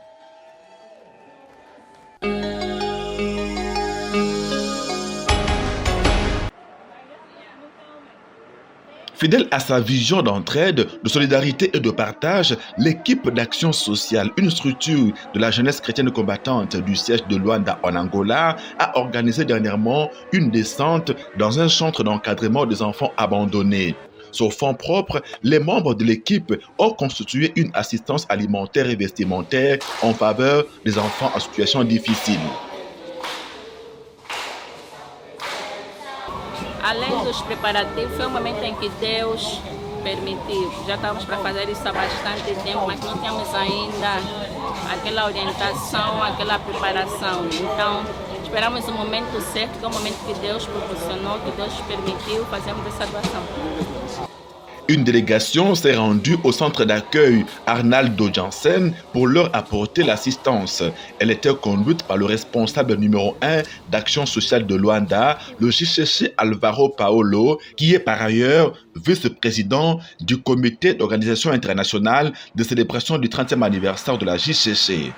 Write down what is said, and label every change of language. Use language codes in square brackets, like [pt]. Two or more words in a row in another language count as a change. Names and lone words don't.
[fr] Fidèle à sa vision d'entraide, de solidarité et de partage, l'équipe d'action sociale, une structure de la jeunesse chrétienne combattante du siège de Luanda en Angola, a organisé dernièrement une descente dans un centre d'encadrement des enfants abandonnés. Sur fonds propres, les membres de l'équipe ont constitué une assistance alimentaire et vestimentaire en faveur des enfants en situation difficile. [pt] Além dos preparativos, foi momento em que Deus permitiu. Já estávamos para fazer isso há bastante tempo, mas não tínhamos ainda aquela orientação, aquela preparação. Então, esperamos o momento certo, que é o momento que Deus proporcionou, que Deus permitiu, fazemos essa doação. [fr] Une délégation s'est rendue au centre d'accueil Arnaldo Jansen pour leur apporter l'assistance. Elle était conduite par le responsable numéro 1 d'Action sociale de Luanda, le JCC Alvaro Paolo, qui est par ailleurs vice-président du comité d'organisation internationale de célébration du 30e anniversaire de la JCC.